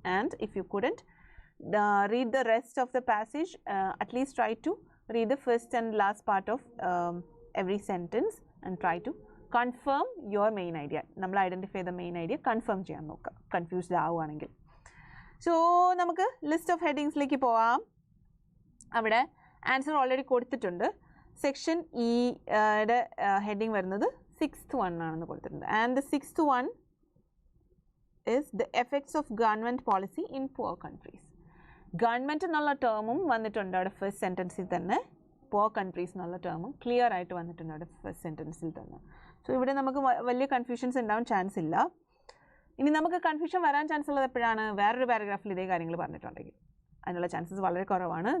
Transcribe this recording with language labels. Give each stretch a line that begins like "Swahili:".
English: And if you couldn't read the rest of the passage, at least try to read the first and last part of every sentence and try to confirm your main idea.
Malayalam: നമ്മൾ identify ചെയ്ത main idea confirm ചെയ്യാൻ നോക്കുക confused ആവുകയാണെങ്കിൽ. So നമുക്ക് list of ഹെഡിങ്സിലേക്ക് പോവാം. അവിടെ answer already കൊടുത്തിട്ടുണ്ട്. Section ഇയുടെ ഹെഡിങ് വരുന്നത് 6th one ആണെന്ന് കൊടുത്തിട്ടുണ്ട്.
English: And the 6th one is the effects of government policy in poor countries.
Malayalam: Government എന്നുള്ള ടേമും വന്നിട്ടുണ്ട് അവിടെ ഫസ്റ്റ് സെൻറ്റൻസിൽ തന്നെ. പുവർ കൺട്രീസ് എന്നുള്ള ടേമും ക്ലിയർ ആയിട്ട് വന്നിട്ടുണ്ട് അവിടെ ഫസ്റ്റ് സെൻറ്റൻസിൽ തന്നെ. സോ ഇവിടെ നമുക്ക് വലിയ കൺഫ്യൂഷൻസ് ഉണ്ടാവാൻ ചാൻസ് ഇല്ല. ഇനി നമുക്ക് കൺഫ്യൂഷൻ വരാൻ ചാൻസ് ഉള്ളത് എപ്പോഴാണ്? വേറൊരു പാരഗ്രാഫിൽ ഇതേ കാര്യങ്ങൾ പറഞ്ഞിട്ടുണ്ടെങ്കിൽ അതിനുള്ള ചാൻസസ് വളരെ കുറവാണ്.